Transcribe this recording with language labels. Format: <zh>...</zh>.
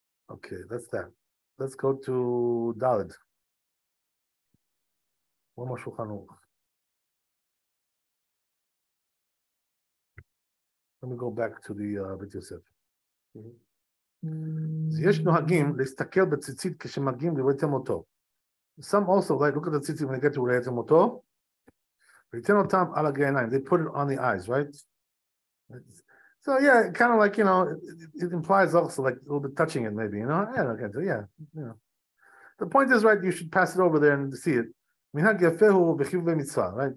<en>Okay, that's that. Let's go to Dalet. One more Shulchan Aruch. Let me go back to the Bet Yosef.</en> <he>יש נוהגים להסתכל בציצית כשמגיעים לראיתם אותו.</he> <en>Some also look at the tzitzit when they get to</en> <he>ראיתם אותו. וייתן אותם על הגעיניים.</he> <en>They put it on the eyes, right? So yeah, kind of like, it implies also like a little bit touching it maybe, yeah. The point is, right, you should pass it over there and see it.</en> <he>Minhag yafehu b'chivlei mitzvah,</he> <en>right?</en>